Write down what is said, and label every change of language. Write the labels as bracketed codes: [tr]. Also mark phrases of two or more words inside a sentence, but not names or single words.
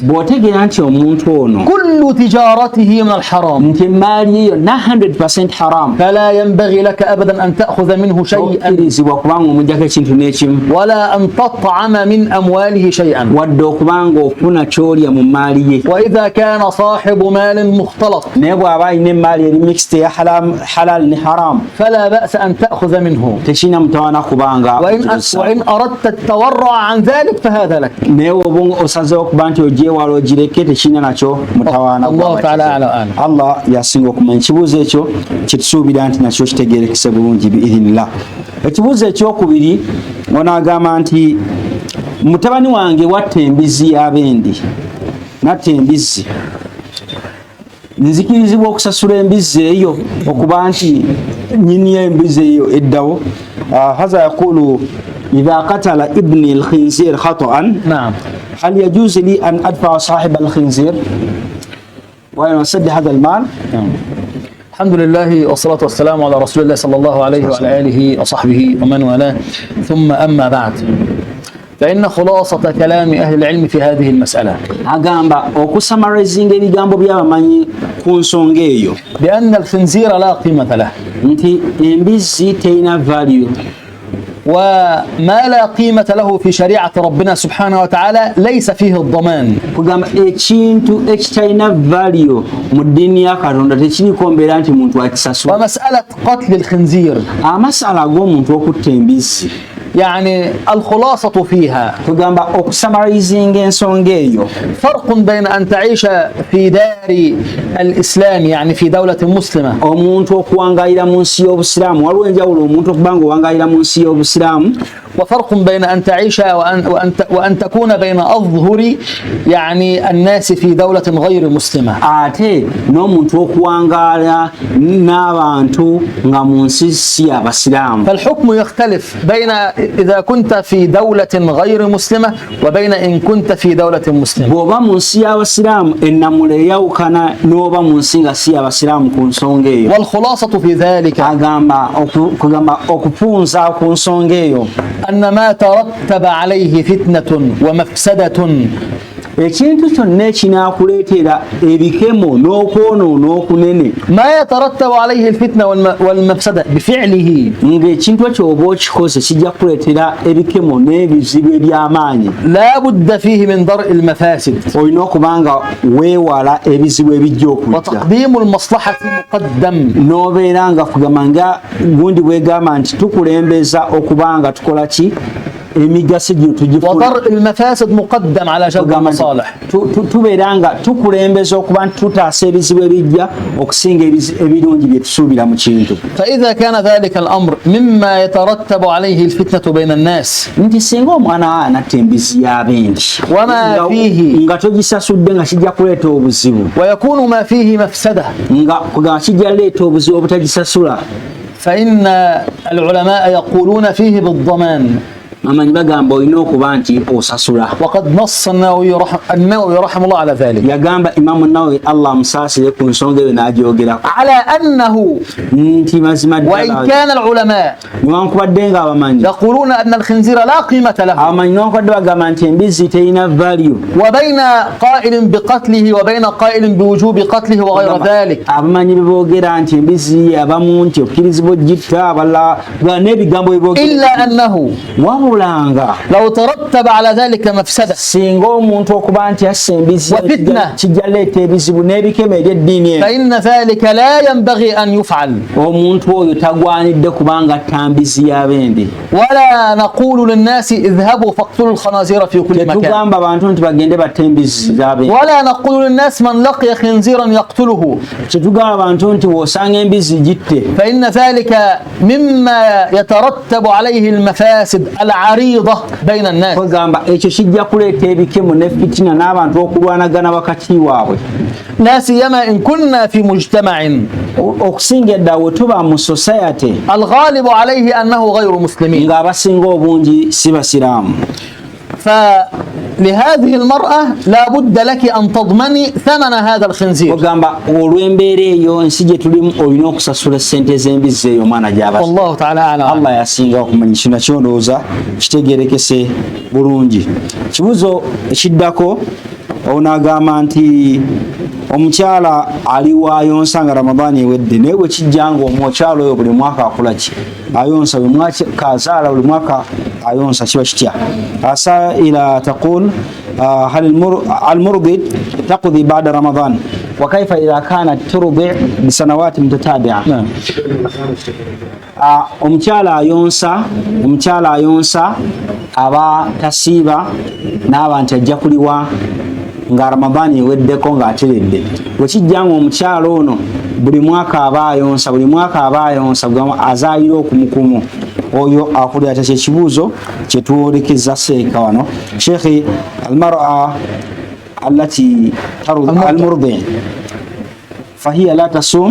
[lg] bw'otegeera nti omuntu ono [ar] كل تجارته من الحرام [lg] nti emaali eyo 100% haram, [ar] فلا ينبغي لك أبدا أن تأخذ منه شيئا [lg] okkirizibwa kubanga omujjako ekintu n'ekimu [ar] ولا أن تطعم من أمواله شيئا. [lg] wadde okubanga ofuna kyolya mu maali ye. [ar] وإذا كان صاحب مال مختلط [lg] naye bw'aba alina emaali eri mixed ya halal ne haram [ar] فلا بأس أن تأخذ منه. [lg] tekirina mutawaana kubanga [ar] وإن أردت التورع عن ذلك فهذا لك. [lg] naye oba osazeho okuba nti ogyewala ogireke tekirina nakyo mutawaana. [ar] الله تعالى أعلى وأعلم. [lg] Allah yasinga okumanya. Ekibuuzo ekyo kyetusuubira nti nakyo kitegeerekese bulungi biidhinillah. Ekibuuzo ekyokubiri onaagamba nti mutabani wange watta embizzi y'abendi, natta embizzi, nzikirizibwa okusasula embizzi eyo okuba nti nyini embizzi eyo eddawo? [ar] هذا يقول إذا قتل ابني الخنزير خطأً نعم. هل يجوز لي أن أدفع صاحب الخنزير و أسد هذا المال؟ الحمد لله والصلاة والسلام على رسول الله صلى الله عليه وعلى آله وصحبه ومن والاه، ثم أما بعد، فإن خلاصة كلام أهل العلم في هذه المسألة [lg] agamba okusamarizinga ebigambo by'abamanyi ku nsonga eyo [ar] بأن الخنزير لا قيمة له، [lg] nti embizzi terina value, [ar] وما لا قيمة له في شريعة ربنا سبحانه وتعالى ليس فيه الضمان. [lg] kugamba ekintu ekitalina value mu ddiini ya Katonda tekiriko mbeera nti muntu akisasula. [ar] ومسألة قتل الخنزير [lg] Amasala ag'omuntu okutta embizzi, [ar] يعني الخلاصة فيها [lg] kugamba okusamarizinga ensonga eyo [ar] فرق بين أن تعيش في دار الإسلام يعني في دولة مسلمة [lg] omuntu okuwangaalira mu nsi y'obusiraamu, waliwo enjawulo omuntu okuba nga owangaalira mu nsi y'obusiraamu, [ar] وفرق بين أن تعيش وأن تكون بين أظهر يعني الناس في دولة غير مسلمة. [lg] ate n'omuntu okuwangaala n'abantu nga mu nsi si abasiraamu. [ar] فالحكم يختلف بين إذا كنت في دولة غير مسلمة وبين إن كنت في دولة مسلمة. [lg] bw'oba mu nsi y'abasiraamu ennamula eyawukana n'oba mu nsi nga si abasiraamu ku nsonga eyo. [ar] والخلاصة في ذلك [lg] kugamba okufunza ku nsonga eyo [ar] أن ما ترتب عليه فتنة ومفسدة [lg] ekintu kyonna ekinakuleetera ebikemo n'okwonoona okunene [ar] ما يترتب عليه الفتنة والمفسدة بفعله [lg] ng'ekintu ekyo oba okikoze kijja kuleetera ebikemo n'ebizibu eby'amaanyi [ar] لا بد فيه من درء المفاسد [lg] olina okuba nga weewala ebizibu ebijja okujja [ar] وتقديم المصلحة مقدم [lg] n'obeera nga kugamba nga gundi bwegamba nti tukulembeza okuba nga tukola ki emigaso gino tugifuna [ar] وضرء المفاسد مقدم على جلب المصالح [lg] tubeera nga tukulembeza okuba nti tutaasa ebizibu ebijja okusinga ebirungi bye tusuubira mu kintu [ar] فإذا كان ذلك الأمر مما يترتب عليه الفتنة بين الناس [lg] nti singa omwana anatta embizi y'abendi [ar] وما فيه [lg] nga togisasudde nga kijja kuleeta obuzibu [ar] ويكون ما فيه مفسدة [lg] nga kugamba kijja leeta obuzibu obutagisasula [ar] فإن العلماء يقولون فيه بالضمان [lg] amanyi bagamba olina okuba nti osasula [ar] وقد نص النووي رحمه الله على ذلك [lg] yagamba imamu nawe allah amusaasire ku nsonga eyo n'agyogerako [ar] على أنه [lg] nti mazima [ar] وإن [lg] ddala [ar] كان العلماء [lg] newankubadde nga abamanyi [ar] يقولون أن الخنزير لا قيمة له [lg] abamanyi newankubadde bagamba nti embizzi terina value [ar] وبين قائل بقتله وبين قائل بوجوب قتله وغير ذلك [lg] abamanyi beboogera nti embizzi abamu nti okkirizibwa ogitta abalala n'ebigambo beboogera [ar] إلا أنه [lg] wabulanga [ar] لو ترتب على ذلك مفسدة [lg] singa omuntu okuba nti assa embizzi [ar] وفتنة [lg] kijja leeta ebizibu n'ebikemo eby'eddiini eno [ar] فإن ذلك لا ينبغي أن يفعل [lg] omuntu oyo tagwanidde kubanga atta mbizi y'abendi [ar] ولا نقول للناس اذهبوا فاقتلوا الخنازير في كل مكان [lg] tetugamba abantu nti bagende batte embizzi z'abendi [ar] ولا نقول للناس من لقي خنزيرا يقتله [lg] tetugamba abantu nti wosanga embizzi gitte [ar] فإن ذلك مما يترتب عليه المفاسد العريضة بين الناس [lg] kwegamba ekyo kijja kuleeta ebikemo ne fitina n'abantu okulwanagana wakati waabwe [ar] لا سيما إن كنا في مجتمع [lg] okusinga edda we tuba mu society [ar] الغالب عليه أنه غير مسلمين [lg] ng'abasinga obungi si basiraamu [ar] فلهذه المرأة لا بد لك أن تضمني ثمن هذا الخنزير [lg] ogamba olw'embeera eyo ensi gye tulimu olina okusasula sente z'embizzi eyo omwana gy'abasa [ar] والله تعالى أعلم [lg] allah yasinga okumanya kino nakyo ndowooza kitegerekese bulungi kibuzo ekiddako onagamba nti omukyala ali waayonsa nga ramadaani ewedde naye bwe kijja nga omukyala oyo buli mwaka akola ki ayonsa buli mwaka azaala buli mwaka ayonsa kiba kitya [ar] السائلة تقول هل المرضع تقضي بعد رمضان وكيف إذا كانت ترضع بسنوات متتابعة [lg] omukyala ayonsa aba tasiiba n'aba nti ajja kuliwa nga ramadaani eweddeko ng'ateredde wekijja nga omukyala ono buli mwaka aba ayonsa azaalira okumukumu oyo akulira tekyo ekibuuzo kyetwolekeza seeka wano sheekhi [ar] المرأة التي المرضع فهي لا تصوم